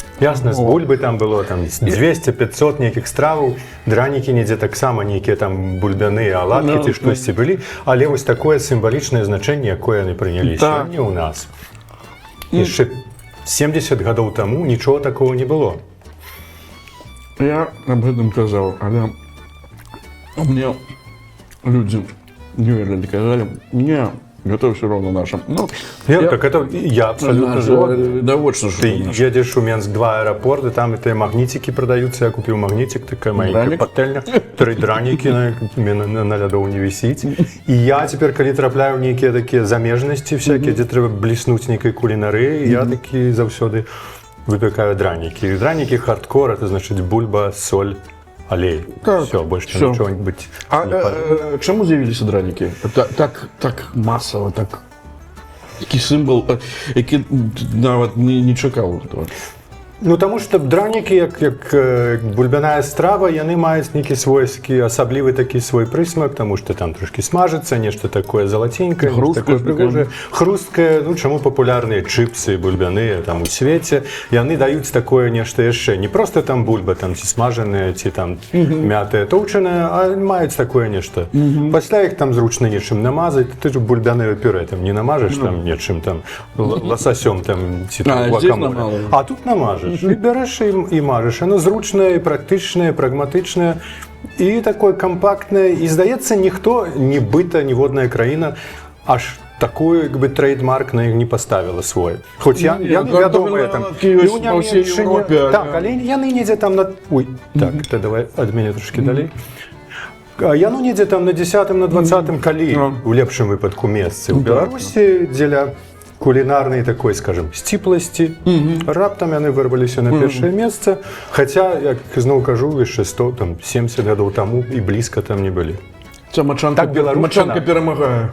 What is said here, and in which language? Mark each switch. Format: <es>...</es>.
<be>Ясна, з бульбы там было там 200-500 нейкіх страваў, дранікі недзе таксама нейкія там бульбяныя аладкі ці штосьці былі, але вось такое сімвалічнае значэнне, якое яны прынялі сёння ў нас. Яшчэ 70 гадоў таму нічого такого не было.</be> <ru>Я об этом сказал, але мне люди не верили, сказали, не, это все равно наше. Ну,</ru> <be>так это я абсолютно згоден.</be> <ru>Довольно, что Ты едешь у Менск-2 аэропорт, и там эти магнитики продаются. Я купил магнитик, такая маленькая пательня, 3 драники на лядоў не висит. И я теперь, когда трапляю в некие такие замежности всякие, где треба блеснуть некой кулинарии, я таки завсёды выпекаю драники. Драники хардкор, это значит бульба, соль, олей. Все, больше ничего быть.</ru> <uk>Чому з'явилися драники? Так масово, такий символ, який навіть не чекав того.</uk> <be>Ну, тому що драніки, як бульбяная страва, яны маюць нейкі свойскі, асаблівы такі свой прысмак, тому што там трошки смажыцца, нешта такое залаценькае, такое прыгожае, хрусткае, ну, чаму папулярныя чыпсы бульбяныя там у свеце, яны даюць такое нешта яшчэ, не проста там бульба, там ці смажаная, ці там мятая, тоўчаная, а маюць такое нешта. Пасля іх там зручна нечым намазаць, ты ж бульбянае пюрэ там не намажаш там нечым там ласасём там ці там гуакамоле, а тут намажаш.</be> <uk>І береш і мажеш. Воно зручне, практичне, прагматичне і таке компактне. І, здається, ніхто, ні бита, ні водна країна аж такой якби трейдмарк на їх не поставила свой. Хоч я думаю, там і у Німеччині, так, але я не недзе там на... Ой, так, ти давай від мене трошки далі.</uk> <be>Я ну недзе там на 10-м, на 20-м калі, у лепшым выпадку месцы. У Беларусі дзеля кулінарнай такой, скажем, сціпласці. Раптам яны вырваліся на першае месца, хаця, як зноў кажу, яшчэ 170 гадоў таму і блізка там не былі. Так мачанка перамагае.</be>